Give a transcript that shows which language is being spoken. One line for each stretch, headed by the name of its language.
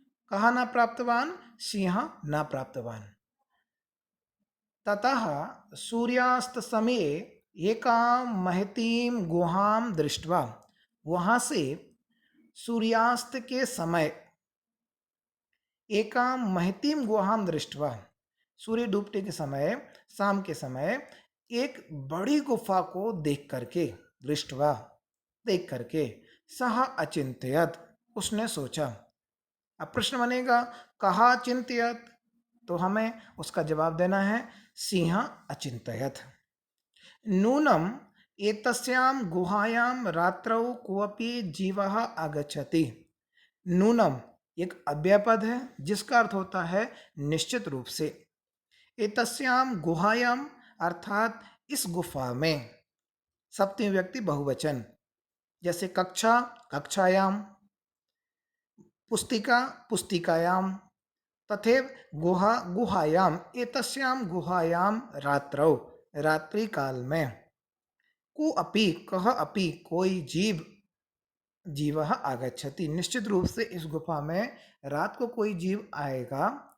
Hindi: कहा ना प्राप्तवान, सिंह ना प्राप्तवान।
Sanskrit: ततः सूर्यास्त समये एकां महतीं गुहां दृष्ट्वा,
Hindi: वहां से सूर्यास्त के समय
Sanskrit: एकां महतीं गुहां दृष्ट्वा,
Hindi: सूर्य डूबने के समय, शाम के समय एक बड़ी गुफा को देख करके, दृष्टवा देख करके,
Sanskrit: सह अचिंत्यत,
Hindi: उसने सोचा। अब प्रश्न बनेगा कहा चिंत्यत, तो हमें उसका जवाब देना है
Sanskrit: सिंह अचिंत्यत। नूनम एतस्यां गुहायां रात्रौ कोऽपि जीवः आगच्छति।
Hindi: नूनम एक अव्यय पद है जिसका अर्थ होता है निश्चित रूप से। एतस्याम गुहायाम अर्थात इस गुफा में, सप्तमी व्यक्ति बहुवचन, जैसे कक्षा कक्षायाम, पुस्तिका पुस्तिकायाम, तथैव गुहा गुहायाम,
Sanskrit: एतस्याम गुहायाम रात्रौ
Hindi: रात्रि काल में, को अपि कह अपि कोई जीव, जीव आगच्छति निश्चित रूप से इस गुफा में रात को कोई जीव आएगा।